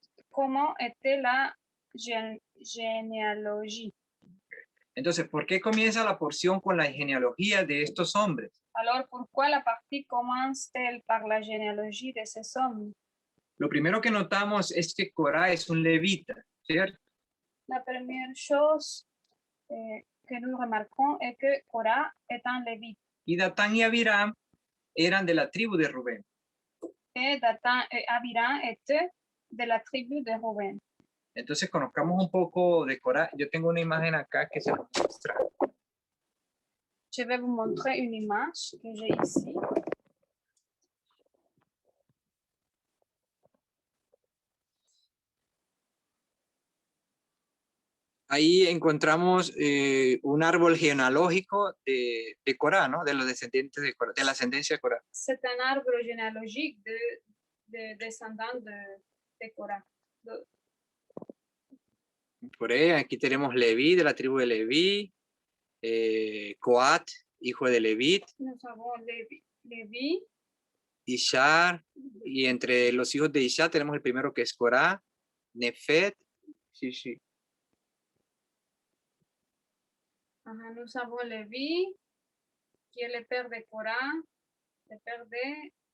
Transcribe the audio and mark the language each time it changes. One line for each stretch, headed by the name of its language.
French: Comment était la généalogie.
Spanish: Entonces, ¿por qué comienza la porción con la genealogía de estos hombres?
French: Alors, pourquoi la partie commence-t-elle par la généalogie de ces hommes?
Spanish: Lo primero que notamos es que Corá es un levita, ¿cierto?
French: La première chose que nous remarquons est que Corá est un lévite.
Spanish: Y Datán y Abiram eran de la tribu de Rubén.
French: Et Dathan et Abiram étaient de la tribu de Rubén.
Spanish: Entonces, conozcamos un poco de Corá. Yo tengo una imagen acá que se nos muestra.
French: Je vais vous montrer une image que j'ai ici.
Spanish: Ahí encontramos un árbol genealógico de Corá, ¿no? De los descendientes de Corá, de la ascendencia de Corá.
French: C'est un arbre généalogique de descendants de Corá.
Spanish: Por ahí, aquí tenemos Leví, de la tribu de Leví, Coat, hijo de Levit,
French: Nous avons Lévi,
Spanish: Ishar, y entre los hijos de Ishar tenemos el primero que es Corá, Nefet, sí.
French: Nous avons Lévi, qui est le père de Corá, le père de